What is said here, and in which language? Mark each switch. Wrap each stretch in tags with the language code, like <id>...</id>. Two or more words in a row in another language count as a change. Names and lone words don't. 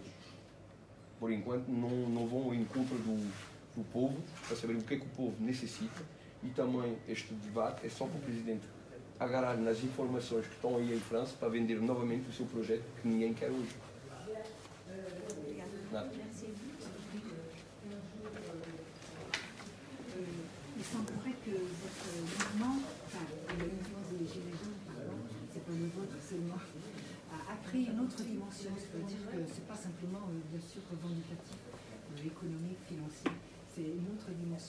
<pt>Por enquanto não vão ao encontro do povo para saber o que é que o povo necessita, e também este debate é só para o Presidente agarrar nas informações que estão aí em França para vender novamente o seu projeto que ninguém quer hoje. Nada.</pt> <fr>Il semblerait que votre mouvement, enfin le mouvement des Gilets jaunes, pardon, c'est pas le vôtre seulement, a pris une autre dimension, c'est-à-dire que c'est pas simplement, bien sûr, revendicatif, économique, financier, c'est une autre dimension.</fr>